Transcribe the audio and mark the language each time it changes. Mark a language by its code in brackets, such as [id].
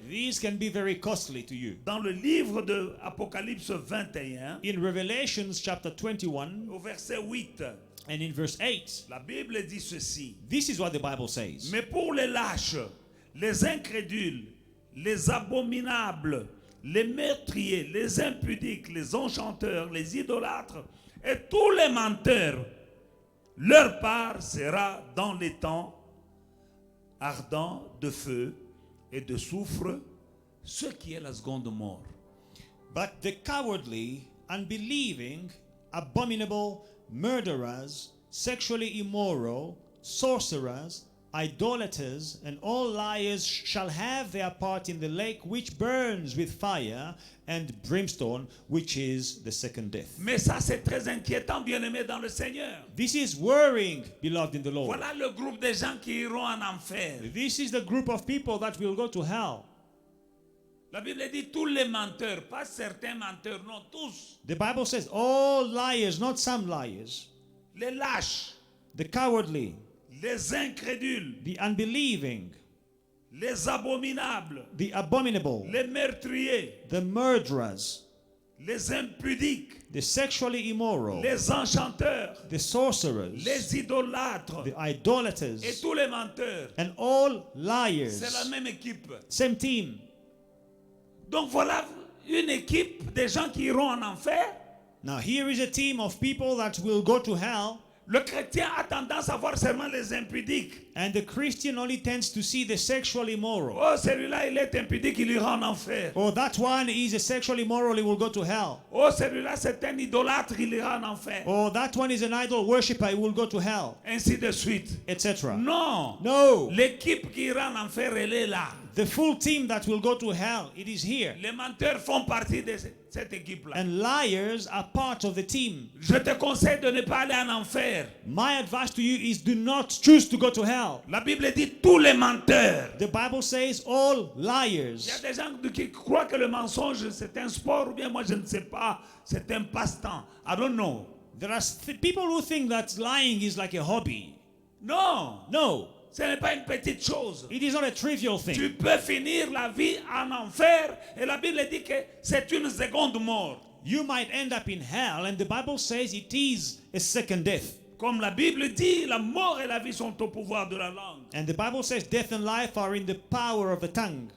[en] these can be very costly to you. [fr] Dans le livre de Apocalypse 21, [en] In Revelations chapter 21, [fr] au verset 8, [en] And in verse 8, [fr] la Bible dit ceci. [en] this is what the Bible says. [fr] Mais pour les lâches, les incrédules, les abominables, les meurtriers, les impudiques, les enchanteurs, les idolâtres et tous les menteurs, leur part sera dans les temps ardents de feu et de soufre, ce qui est la seconde mort. [en] But the cowardly, unbelieving, abominable, murderers, sexually immoral, sorcerers, idolaters, and all liars shall have their part in the lake which burns with fire and brimstone, which is the second death. [fr] Mais ça, c'est très inquiétant, bien-aimés dans le Seigneur. [en] This is worrying, beloved in the Lord. [fr] Voilà le groupe des gens qui iront en enfer. [en] This is the group of people that will go to hell. [fr] La Bible dit tous les menteurs, pas certains menteurs, non, tous. [en] The Bible says all liars, not some liars. [fr] Les lâches, [en] The cowardly, [fr] les incrédules, [en] the unbelieving, [fr] les abominables, [en] the abominable, [fr] les meurtriers, [en] the murderers, [fr] les impudiques, [en] the sexually immoral, [fr] les enchanteurs, [en] the sorcerers, [fr] les idolâtres [en] the [fr] et [en] idolaters, [fr] tous les menteurs. [en] and all [fr] C'est la [en] liars. [fr] même équipe. [en] Same team. [fr] Donc voilà une équipe des gens qui iront en enfer. [en] Now here is a team of people that will go to hell, [fr] Le chrétien a tendance à voir seulement les impudiques. [en] and the Christian only tends to see the sexually immoral. [fr] Oh, celui-là, il est impudique, il ira en enfer. [en] Oh, that one is a sexually immoral, he will go to hell. [fr] Oh, celui-là, c'est un idolâtre, il ira en enfer. [en] Oh, that one is an idol worshipper, he will go to hell, [fr] Ainsi de suite. [en] etc. [fr] Non. [en] No. [fr] L'équipe qui ira en enfer, elle est là. [en] The full team that will go to hell, it is here. [fr] Les menteurs font partie de cette équipe-là. [en] And liars are part of the team. [fr] Je te conseille de ne pas aller en enfer. [en] My advice to you is do not choose to go to hell. [fr] La Bible dit tous les menteurs. [en] The Bible says all [fr] Il y a [en] liars. [fr] des gens qui croient que le mensonge c'est un sport ou bien moi je ne sais pas, c'est un passe-temps. [en] I don't know. There are people who think that lying is like a hobby. [fr] Non, [en] No, [fr] ce n'est pas une petite chose. [en] it is not a trivial thing. [fr] Tu peux finir la vie en enfer et la Bible dit que c'est une seconde mort. [en] You might end up in hell, and the Bible says it is a second death. [fr] Comme la Bible dit, la mort et la vie sont au pouvoir de la langue. [en] And the Bible says death and life are in the power of the tongue.